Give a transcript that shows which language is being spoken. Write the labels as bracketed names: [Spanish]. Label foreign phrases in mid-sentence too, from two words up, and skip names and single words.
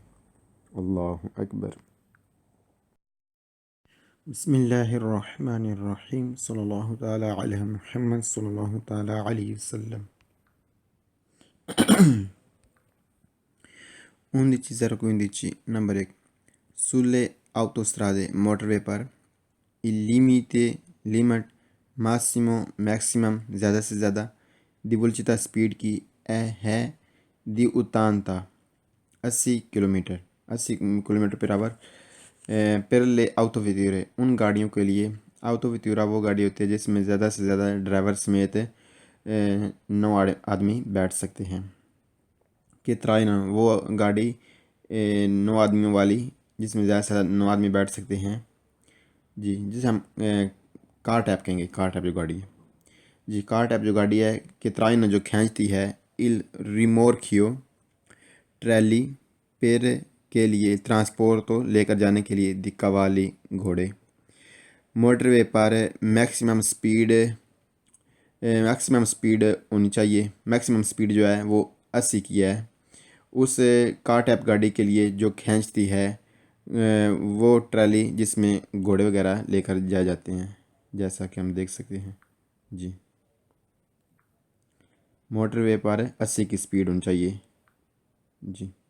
[Arabic] اللہ اکبر۔ بسم اللہ الرحمن الرحیم صلی اللہ تعالی علی محمد صلی اللہ تعالی علیہ وسلم۔ [Urdu] 11 نمبر 1 [Italian] sulle autostrade [Urdu] موٹر وے پر [Italian] il limite [Urdu] لیمٹ میکسیمم زیادہ سے زیادہ [Italian] di velocità [Urdu] سپیڈ کی ہے دی 80 کلومیٹر پر آور [Italian] per le [Urdu] autovetture ان گاڑیوں کے لیے autovettura وہ گاڑی ہوتی ہے جس میں زیادہ سے زیادہ ڈرائیور سمیت 9 آدمی بیٹھ سکتے ہیں [Italian] che trainano [Urdu] وہ گاڑی 9 آدمیوں والی جس میں زیادہ سے زیادہ 9 آدمی بیٹھ سکتے ہیں جی، جسے ہم کار ٹیپ کہیں گے، کار ٹیپ جو گاڑی ہے جی، کار ٹیپ جو گاڑی ہے کہ ترائنا جو کھینچتی ہے [Italian] il rimorchio [Urdu] ٹریلی پیر کے لیے ٹرانسپورٹ لے کر جانے کے لیے [Italian] di cavalli [Urdu] گھوڑے موٹر وے پر میکسیمم سپیڈ ہونی چاہیے، میکسیمم سپیڈ جو ہے وہ 80 کی ہے اس کار ٹیپ گاڑی کے لیے جو کھینچتی ہے وہ ٹرالی جس میں گھوڑے وغیرہ لے کر جائے جاتے ہیں جیسا کہ ہم دیکھ سکتے ہیں جی، موٹر وے پر 80 کی سپیڈ ہونی چاہیے جی۔